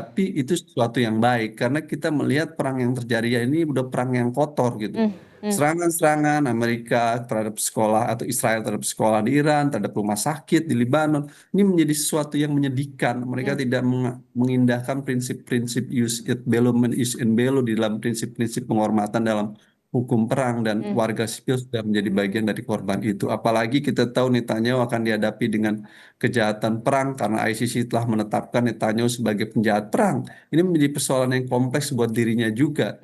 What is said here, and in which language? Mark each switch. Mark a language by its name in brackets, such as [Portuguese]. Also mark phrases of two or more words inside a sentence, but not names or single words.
[Indonesian] Tetapi itu sesuatu yang baik karena kita melihat perang yang terjadi ini udah perang yang kotor gitu. Hmm. Hmm. Serangan-serangan Amerika terhadap sekolah atau Israel terhadap sekolah di Iran, terhadap rumah sakit di Lebanon, ini menjadi sesuatu yang menyedihkan. Mereka Hmm. tidak mengindahkan prinsip-prinsip [Latin] jus et bellum and ius in bello [Indonesian] di dalam prinsip-prinsip penghormatan dalam hukum perang dan Hmm. warga sipil sudah menjadi bagian dari korban itu. Apalagi kita tahu Netanyahu akan dihadapi dengan kejahatan perang karena ICC telah menetapkan Netanyahu sebagai penjahat perang. Ini menjadi persoalan yang kompleks buat dirinya juga.